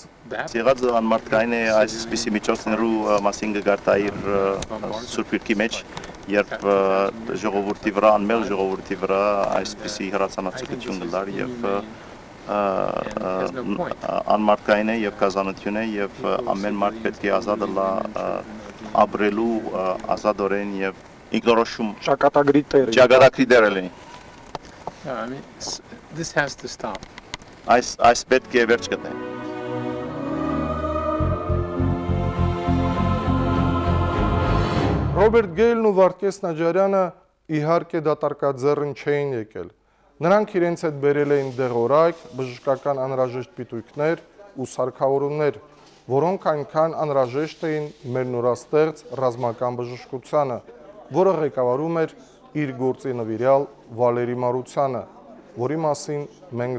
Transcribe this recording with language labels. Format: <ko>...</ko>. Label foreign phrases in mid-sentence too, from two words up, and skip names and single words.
<hy>Եղած անմարդկային է այսպիսի միջոցներու մասին կգարտայիր Սուրբ Գրքի մեջ, երբ ժողովրդի վրա, անմեղ ժողովրդի վրա այսպիսի հրացանացություն գլար և անմարդկային է և գազանություն է և ամեն մարդ պետք է ազատ լա ապրելու ազատորեն և ինքնորոշում ճակատագրի դեր լինի։</hy> <en>This has to stop.</en> <hy>Այս պետք է վերջ գտնի։ Ռոբերտ Գեյլն ու Վարդգես Նաջարյանը իհարկե դատարկաձեռն չէին եկել։ Նրանք իրենց հետ բերել էին դեղորայք, բժշկական անհրաժեշտ պիտույքներ ու սարքավորումներ, որոնք այնքան անհրաժեշտ էին մեր նորաստեղծ ռազմական բժշկությանը, որը ղեկավարում էր իր գործի նվիրյալ Վալերի Մարությանը, որի մասին մենք</hy>